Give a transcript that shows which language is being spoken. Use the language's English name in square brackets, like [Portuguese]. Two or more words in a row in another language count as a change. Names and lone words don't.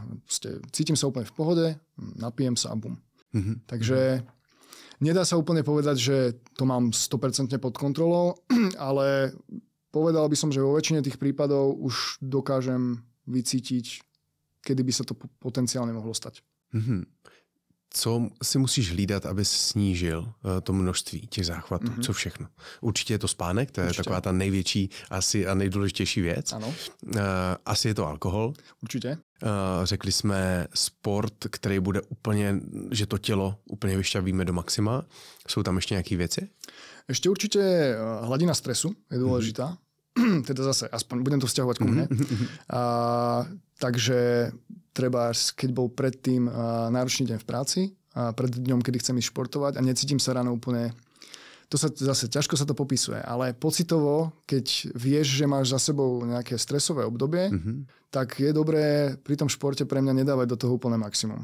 [Slovak] Proste cítim sa úplne v pohode, napijem sa a bum. Takže nedá sa úplne povedať, že to mám 100% pod kontrolou, ale povedal by som, že vo väčšine tých prípadov už dokážem vycítiť, kedy by sa to potenciálne mohlo stať. [Czech] Co si musíš hlídat, aby snížil to množství těch záchvatů? Co všechno? Určitě je to spánek, to je taková ta největší asi a nejdůležitější věc. Ano. Asi je to alkohol. Určitě. Řekli jsme sport, který bude úplně, že to tělo úplně vyšťavíme do maxima. Jsou tam ještě nějaké věci? [Slovak] Ešte určite hladina stresu je dôležitá. Teda zase, aspoň budem to vzťahovať ku mne. Takže treba, keď bol predtým náročný deň v práci, a pred dňom, kedy chcem ísť športovať a necítim sa ráno úplne, to sa zase ťažko sa to popisuje, ale pocitovo, keď vieš, že máš za sebou nejaké stresové obdobie, tak je dobré pri tom športe pre mňa nedávať do toho úplne maximum.